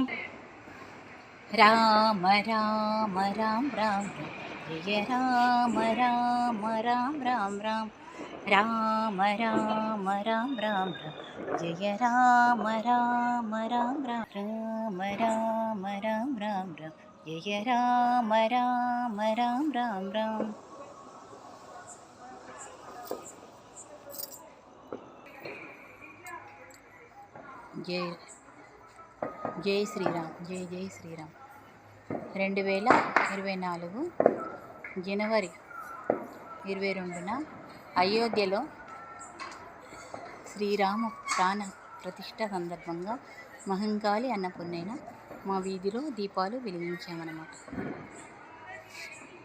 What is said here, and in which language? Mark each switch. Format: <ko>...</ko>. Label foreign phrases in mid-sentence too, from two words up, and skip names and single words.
<te>రామ రామ రామ రామ రామ జయ రామ రామ రామ రామ రామ రామ రామ రామ జయ రామ రామ రామ రామ రామ రామ రామ జయ రామ రామ రామ రామ జై శ్రీరామ్ జై శ్రీరామ్ 2024 జనవరి 22న అయోధ్యలో శ్రీరామ ప్రాణ ప్రతిష్ఠ సందర్భంగా మహంకాళి అన్నపూర్ణైన మా వీధిలో దీపాలు వెలిగించామన్నమాట.</te>